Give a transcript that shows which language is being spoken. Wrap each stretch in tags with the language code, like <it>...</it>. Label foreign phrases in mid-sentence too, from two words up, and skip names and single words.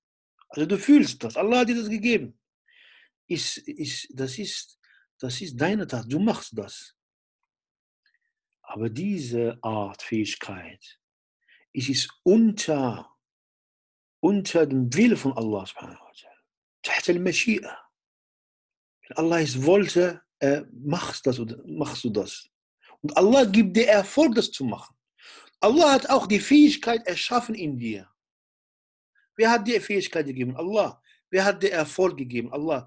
<de>Also du fühlst das. Allah hat dir das gegeben. Das ist deine Tat. Du machst das. Aber diese Art Fähigkeit, es ist unter dem Willen von</de> <ar>الله سبحانه وتعالى. تحت المشيئة.</ar> <de>Wenn Allah es wollte, machst du das. Und Allah gibt dir Erfolg, das zu machen. Allah hat auch die Fähigkeit erschaffen in dir. Wer hat dir Fähigkeit gegeben? Allah. Wer hat dir Erfolg gegeben? Allah.</de>